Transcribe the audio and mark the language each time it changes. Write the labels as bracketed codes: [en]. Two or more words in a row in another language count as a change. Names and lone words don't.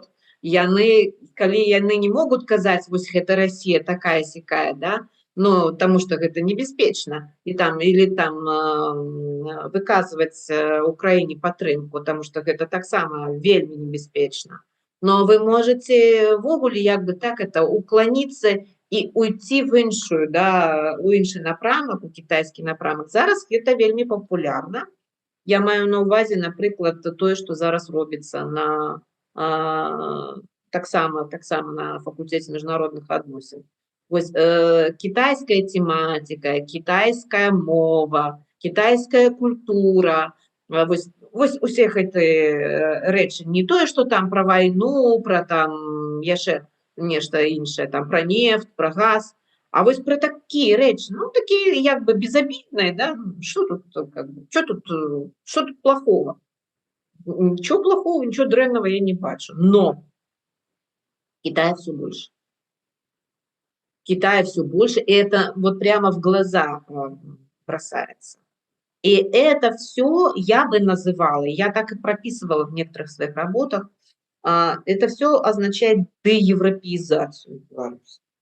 [be] Калі яны не могуць казаць, вось гэта Расія такая-сякая, да, ну, таму што гэта небяспечна, или там выказваць Украіне падтрымку, таму што гэта таксама вельмі небяспечна. [ru] Но вы можете [be] ввогуле як бы так это уклоніцца і [ru] уйти в [be] іншую, да, у іншы напрамак, у кітайскі напрамак. Зараз гэта вельмі папулярна. Я маю на ўвазе, напрыклад, тое, што зараз робіцца на таксама на факультэце міжнародных адносін. Вось кітайская тематика, кітайская мова, кітайская культура, вось усе гэтыя рэчы, не тое, што там пра вайну, пра там яшчэ нешта іншае, там пра нефть, пра газ, а вось пра такія рэчы, ну, такія як бы безобидныя, да, што тут плохого? [ru] Ничего плохого, ничего [be] дрэнного я не бачу. [ru] Но Китая все больше. Китая все больше, и это вот прямо в глаза бросается. И это все я бы называла, я так и прописывала в некоторых своих работах, это все означает деевропеизацию Беларуси.